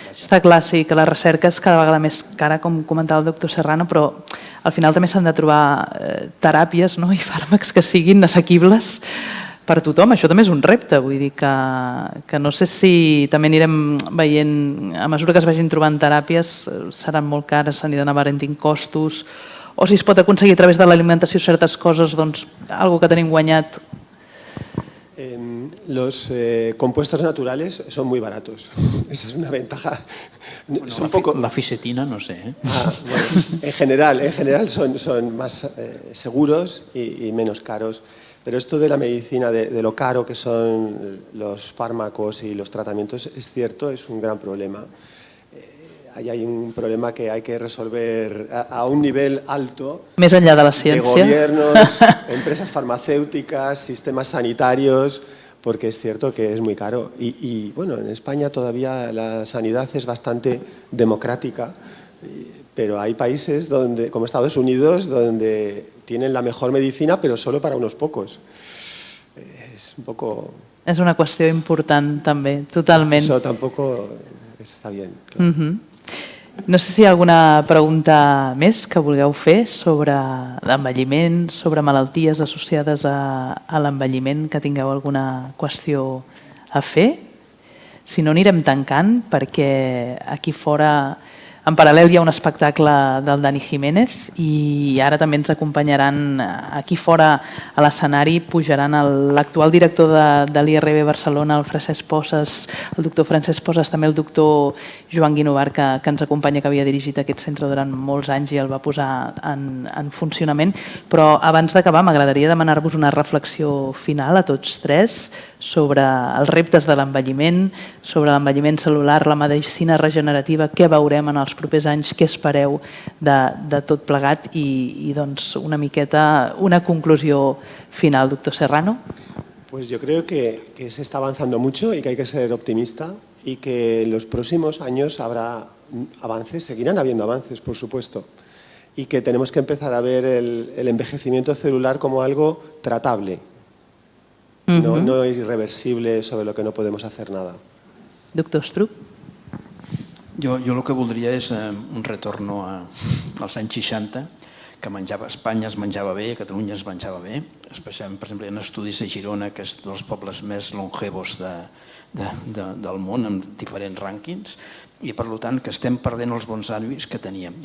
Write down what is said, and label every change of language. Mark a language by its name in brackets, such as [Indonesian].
[Catalan] Està clar, sí, que la recerca és cada vegada més cara, com comentava el doctor Serrano, però al final també s'han de trobar teràpies i fàrmacs que siguin assequibles per tothom. Això també és un repte, vull dir que no sé si també anirem veient, a mesura que es vagin trobant teràpies, seran molt cares, s'aniran abaratint costos, o si es pot aconseguir a través de l'alimentació certes coses, doncs, algo que tenim guanyat. [Spanish] Los compuestos naturales son muy baratos. Esa es una ventaja. La fisetina, no sé. En general son más seguros y menos caros. Pero esto de la medicina, de lo caro que son los fármacos y los tratamientos, es cierto, es un gran problema. Ahí hay un problema que hay que resolver a un nivel alto. [Catalan] Més enllà de la ciència. [Spanish] De gobiernos, empresas farmacéuticas, sistemas sanitarios, porque es cierto que es muy caro. Y bueno, en España todavía la sanidad es bastante democrática, pero hay países como Estados Unidos donde tienen la mejor medicina, pero solo para unos pocos. Es un poco... [Catalan] És una qüestió important també, totalment. [Spanish] Eso tampoco está bien. Claro. [Catalan] No sé si hi ha alguna pregunta més que vulgueu fer sobre l'envelliment, sobre malalties associades a l'envelliment, que tingueu alguna qüestió a fer. Si no, anirem tancant, perquè aquí fora, en paral·lel, hi ha un espectacle del Dani Jiménez i ara també ens acompanyaran aquí fora a l'escenari, pujaran l'actual director de l'IRB Barcelona, el Francesc Posas, el doctor Francesc Posas, també el doctor Joan Guinovar, que ens acompanya, que havia dirigit aquest centre durant molts anys i el va posar en funcionament. Però abans d'acabar m'agradaria demanar-vos una reflexió final a tots tres sobre els reptes de l'envelliment, sobre l'envelliment cel·lular, la medicina regenerativa, què veurem en els propers anys, què espereu de tot plegat i doncs una miqueta una conclusió final, doctor Serrano. [Spanish] Pues yo creo que se está avanzando mucho y que hay que ser optimista y que en los próximos años habrá avances, seguirán habiendo avances, por supuesto, y que tenemos que empezar a ver el envejecimiento celular como algo tratable. No es irreversible, sobre lo que no podemos hacer nada. Doctor Estruch. [Catalan] Jo el que voldria és un retorn als anys 60, que Espanya es menjava bé, a Catalunya es menjava bé, especialment, per exemple, en estudis a Girona, que és dels pobles més longevos del món, amb diferents rànquings, i per tant que estem perdent els bons hàbits que teníem.